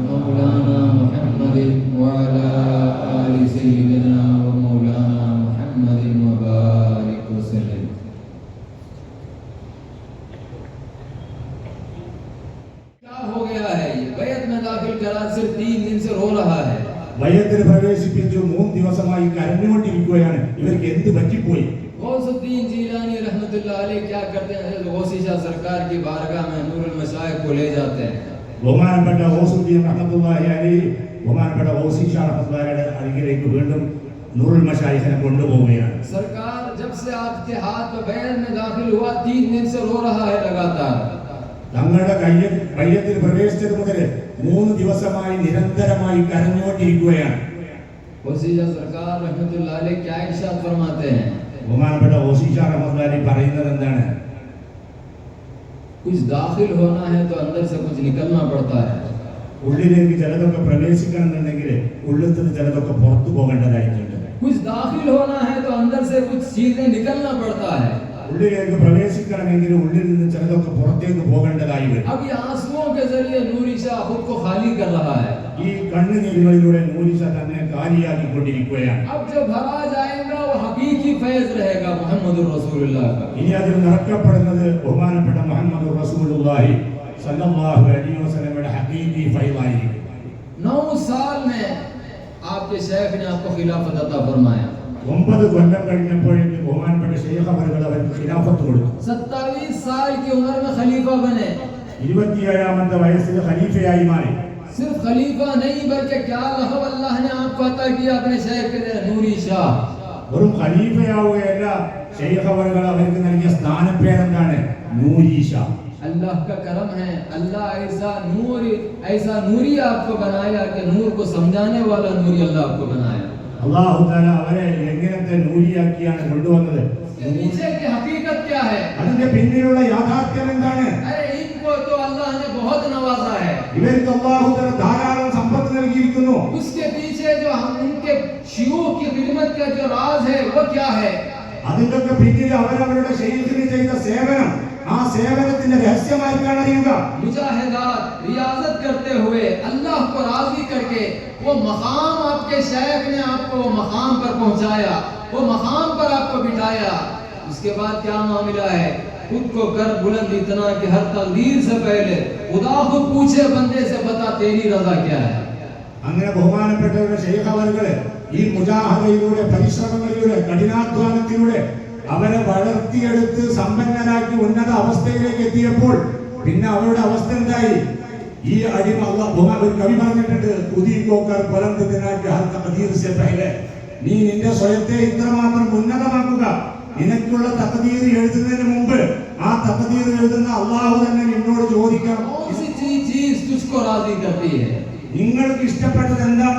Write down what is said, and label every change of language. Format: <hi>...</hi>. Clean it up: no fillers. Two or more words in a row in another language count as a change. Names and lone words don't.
<ar>مولانا محمد وعلی آل سیدنا و مولانا محمد مبارک وسلم۔</ar> <ur>ہو گیا ہے یہ بیعت میں داخل کرا صرف 3 دن سے رو رہا ہے۔</ur> <ml>ബയ്യത്തിൽ പ്രവേശിപ്പിച്ചു 3 ദിവസമായി കരഞ്ഞുകൊണ്ടിരിക്കുകയാണ്. ഇവർക്ക് എന്ത് പറ്റിപ്പോയി?</ml> <ur>غوث الدین جیلانی</ur> <ar>رحمۃ اللہ علیہ</ar> <ur>کیا کرتے ہیں؟ غوثی شاہ سرکار کی بارگاہ میں نور المشائخ کو لے جاتے ہیں۔</ur> <ml>ബഹുമാനപ്പെട്ട ഗൗസുദ്ദീൻ</ml> <ar>رحمة الله عليه</ar> <ml>ബഹുമാനപ്പെട്ട ഗൗസി ഷാ റഹ്മത്തുള്ളാഹിയുടെ അരികിലേക്ക് വീണ്ടും നൂറുൽ മശായിഖിനെ കൊണ്ടുപോവുകയാണ്.</ml> <ur>سرکار جب سے آپ کے ہاتھ میں بیعت میں داخل ہوا 3 دن سے رو رہا ہے لگاتار۔</ur> <ml>തങ്ങളുടെ ബയ്യത്തിൽ പ്രവേശിച്ചത് മുതൽ 3 ദിവസമായി നിരന്തരമായി കരഞ്ഞുകൊണ്ടിരിക്കുകയാണ്.</ml> <ur>غوثی شاہ سرکار</ur> <ar>رحمۃ اللہ علیہ</ar> <ur>کیا ارشاد فرماتے ہیں؟</ur> <ml>ബഹുമാനപ്പെട്ട ഗൗസി ഷാ റഹ്മത്തുള്ളാഹി പറയുന്നത് എന്താണ്?</ml> <ur>کچھ داخل ہونا ہے تو اندر سے کچھ نکلنا پڑتا ہے۔</ur> <ml>ഉള്ളിലേക്ക് ചിലതൊക്കെ പ്രവേശിക്കണമെന്നുണ്ടെങ്കിൽ ഉള്ളിൽ നിന്ന് ചിലതൊക്കെ പുറത്തു പോകേണ്ടതായിട്ടുണ്ട്.</ml> <ur>کچھ داخل ہونا ہے تو اندر سے کچھ چیزیں نکلنا پڑتا ہے۔</ur> <ml>ഉള്ളിലേക്ക് പ്രവേശിക്കണമെങ്കിൽ ഉള്ളിൽ നിന്ന് ചിലതൊക്കെ പുറത്തേക്ക് പോകേണ്ടതായി വരും.</ml> <ur>اب یہ آنسوؤں کے ذریعے نوری شاہ خود کو خالی کر رہا ہے۔</ur> <ml>ഈ കണ്ണുനീരുകളിലൂടെ നൂരി ഷാ തന്നെ കാലിയാക്കിക്കൊണ്ടിരിക്കുകയാണ്.</ml> <ur>اب جو بھرا جائے گا وہ حقیقی فیض رہے گا محمد رسول اللہ کا۔</ur> <ml>ഇനി അതിൽ നിറക്കപ്പെടുന്നത് ബഹുമാനപ്പെട്ട മുഹമ്മദ് റസൂലുള്ളാഹി</ml> <ar>صلى الله عليه</ar> <ml>വസല്ലമയുടെ ഹഖീഖി ഫൈളായിരിക്കും।</ml> <ur>9 سال میں آپ کے شیخ نے آپ کو خلافت عطا فرمایا۔</ur> <ml>9 കൊല്ലം കഴിഞ്ഞപ്പോഴേക്ക് ബഹുമാനപ്പെട്ട ശൈഖ് അവர்கள் അവർക്ക് ഖിലാഫത്ത് കൊടുത്തു.</ml> <ur>27 سال کی عمر میں خلیفہ بنے۔</ur> <ml>27ാമത്തെ വയസ്സിൽ ഖലീഫയായി മാറി.</ml> <ur>صرف خلیفہ نہیں بلکہ کیا لقب اللہ نے آپ کو عطا کیا اپنے شیخ کے نوری شاہ۔</ur> <ml>വെറും ഖലീഫയാവുകയല്ല, ശൈഖ് അവர்கள் അവർക്ക് നൽകിയ സ്ഥാനപ്പേരെന്താണ്? നൂരി ഷാ.</ml> <ur>اللہ کا کرم ہے، اللہ ایسا نوری آپ کو بنایا کہ نور کو سمجھانے والا نوری اللہ آپ کو بنایا۔</ur> <ar>الله تعالى</ar> <ml>അവരെ എങ്ങനത്തെ നൂരിയാക്കിയാണ് കൊണ്ടുവന്നത്?</ml> <ur>پیچھے کی حقیقت کیا ہے؟</ur> <ml>അതിന്റെ പിന്നിലുള്ള യാഥാർത്ഥ്യം എന്താണ്?</ml> <ur>ارے ان کو تو اللہ نے بہت نوازا ہے۔</ur> <ml>ഇവർക്ക്</ml> <ar>الله تعالى</ar> <ml>ധാരാളം സമ്പത്ത് നൽകിയിരിക്കുന്നു.</ml> <ur>اس کے پیچھے جو ہم ان کے شیوخ کی خدمت کا جو راز ہے وہ کیا ہے؟</ur> <ml>അതിന്റെയൊക്കെ പിന്നിൽ അവരവരുടെ ശൈഖിന് ചെയ്ത സേവനം, ആ സേവനത്തിന്റെ രഹസ്യമായിട്ടാണ് അറിയുക.</ml> <ur>مجاہدات ریاضت کرتے ہوئے اللہ کو راضی کر کے وہ مقام آپ کے شیخ نے آپ کو وہ مقام پر پہنچایا، وہ مقام پر آپ کو بٹھایا۔ اس کے بعد کیا معاملہ ہے؟ خود کو کر بلند اتنا کہ ہر تقدیر سے پہلے خدا خود پوچھے بندے سے بتا تیری رضا کیا ہے.</ur> <ml>അങ്ങനെ ബഹുമാനപ്പെട്ടവരുടെ ശൈഖ് അവർകളെ ഈ മുജാഹദയിലൂടെ പരിശ്രമങ്ങളിലൂടെ കഠിനാധ്വാനത്തിലൂടെ അവരെ വളർത്തിയെടുത്ത് സമ്പന്നരാക്കി ഉന്നത അവസ്ഥയിലേക്ക് എത്തിയപ്പോൾ പിന്നെ അവരുടെ അവസ്ഥ എന്തായി? ഈ അടിമ ഒരു കവി പറഞ്ഞിട്ടുണ്ട്,</ml> <ur>خودی کو کر بلند اتنا کہ ہر تقدیر سے پہلے,</ur> <ml>നീ നിന്റെ സ്വയത്തെ ഇത്രമാത്രം ഉന്നതമാക്കുക, നിനക്കുള്ള തഖദീർ എഴുതുന്നതിന് മുമ്പ് ആ തഖദീർ എഴുതുന്ന അല്ലാഹു തന്നെ നിന്നോട് ചോദിക്കണം, നിങ്ങൾക്ക് ഇഷ്ടപ്പെട്ടത് എന്താണ്?</ml>